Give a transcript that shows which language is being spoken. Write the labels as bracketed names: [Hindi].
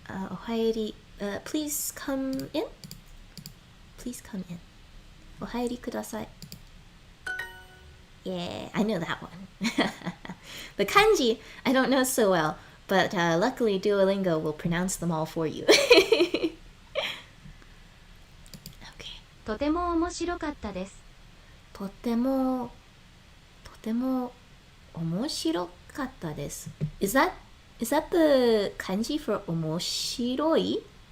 [Japanese] お入り、 [English] please come in? Please come in. [Japanese] お入りください。 [English] Yeah, I know that one. The kanji, I don't know so well, but luckily Duolingo will pronounce them all for you. Okay. [Japanese] とても面白かったです。とても面白かったです。 [English] Is that the kanji for 面白い？